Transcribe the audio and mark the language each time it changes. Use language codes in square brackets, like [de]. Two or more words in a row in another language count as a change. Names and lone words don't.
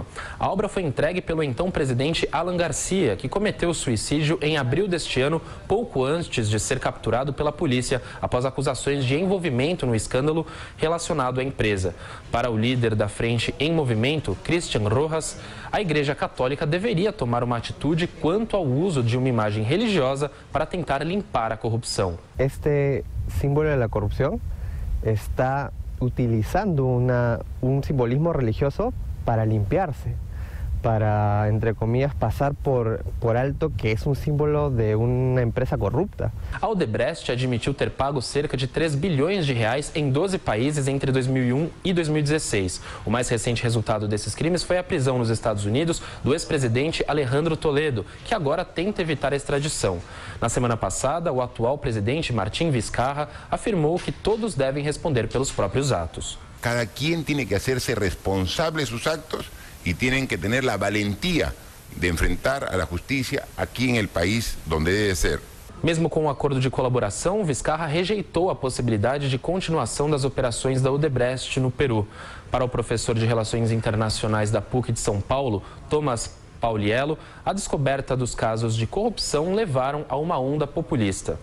[pt] A obra foi entregue pelo então presidente Alan Garcia, que cometeu suicídio em abril deste ano, pouco antes de ser capturado pela polícia após acusações de envolvimento no escândalo relacionado à empresa. Para o líder da Frente Em Movimento, Christian Rojas, a Igreja Católica deveria tomar uma atitude quanto ao uso de uma imagem religiosa para tentar limpar a corrupção. [es] Este símbolo de la corrupción está utilizando un simbolismo religioso para limpiarse, para, entre comillas, pasar por alto que es un símbolo de una empresa corrupta. [pt] A Odebrecht admitiu ter pago cerca de 3 bilhões de reais em 12 países entre 2001 e 2016. O mais recente resultado desses crimes foi a prisão nos Estados Unidos do ex-presidente Alejandro Toledo, que agora tenta evitar a extradição. Na semana passada, o atual presidente Martín Vizcarra afirmou que todos devem responder pelos próprios atos. [es] Cada quien tiene que hacerse responsable de sus actos y tienen que tener la valentía de enfrentar a la justicia aquí en el país donde debe ser. [pt] Mesmo com o acordo de colaboração, Vizcarra rejeitou a possibilidade de continuação das operações da Odebrecht no Peru. Para o professor de Relações Internacionais da PUC de São Paulo, Thomas Pauliello, a descoberta dos casos de corrupção levaram a uma onda populista.